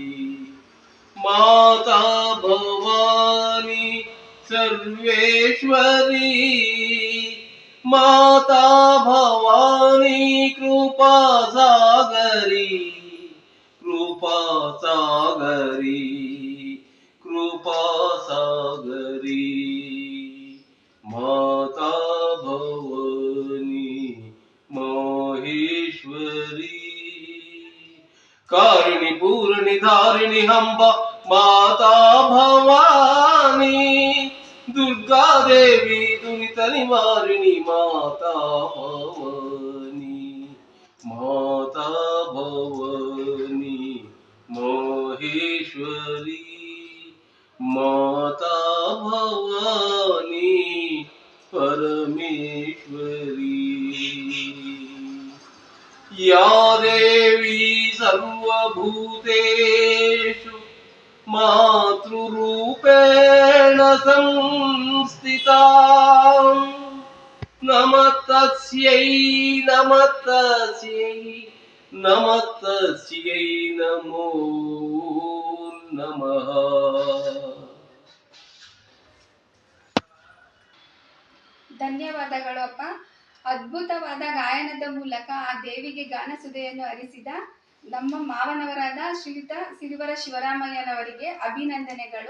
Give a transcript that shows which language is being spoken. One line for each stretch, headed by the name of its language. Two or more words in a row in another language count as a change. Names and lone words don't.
Sanskrit: ಮಾತಾ ಭವಾನಿ ಸರ್ವೇಶ್ವರಿ, ಮಾತಾ ಭವಾನಿ ಕೃಪಾ ಸಾಗರಿ, ಕೃಪಾ ಸಾಗರಿ, ಕೃಪಾ ಸಾಗರಿ, ಮಾತಾ ಭವಾನಿ ಮಹೇಶ್ವರಿ, ಕಾರಿಣಿ ಪೂರಣಿ ಧಾರಿಣಿ ಹಂಬ ಮಾತಾ ಭವಾನಿ, ದುರ್ಗಾದೇವಿ ದುರಿತ ನಿವಾರಿಣಿ ಮಾತಾ ಭವಾನಿ, ಮಾತಾ ಭವಾನಿ ಮಹೇಶ್ವರಿ, ಮಾತಾ ಭವಾನಿ ಪರಮೇಶ್ವರಿ, या देवी सर्वभूतेषु मातृरूपेण रूपेण संस्थिता नमस्तस्यै नमस्तस्यै नमस्तस्यै नमो नमः।
Kannada: ಧನ್ಯವಾದಗಳು ಅಪ್ಪ. ಅದ್ಭುತವಾದ ಗಾಯನದ ಮೂಲಕ ಆ ದೇವಿಗೆ ಗಾನಸುಧೆಯನ್ನು ಹರಿಸಿದ ನಮ್ಮ ಮಾವನವರಾದ ಶ್ರೀಯುತ ಸಿರಿವರ ಶಿವರಾಮಯ್ಯನವರಿಗೆ ಅಭಿನಂದನೆಗಳು.